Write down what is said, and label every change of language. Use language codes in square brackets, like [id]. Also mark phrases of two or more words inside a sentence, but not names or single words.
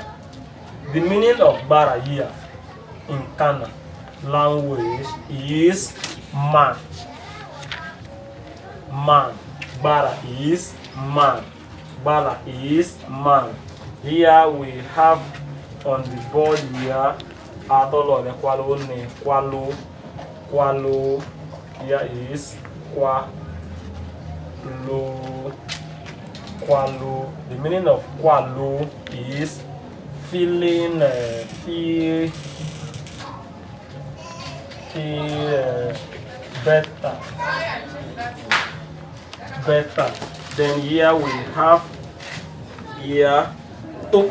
[en] The meaning of bara here in Khana language is man. Man. Bara is man. Bara is man. Here we have on the board here [ogo] atolo le kwalo ne kwalo kwalo. [en] Here is [ogo] kwa lo kwalo. [en] The meaning of kwalo is feeling better. Better. Then here we have here top.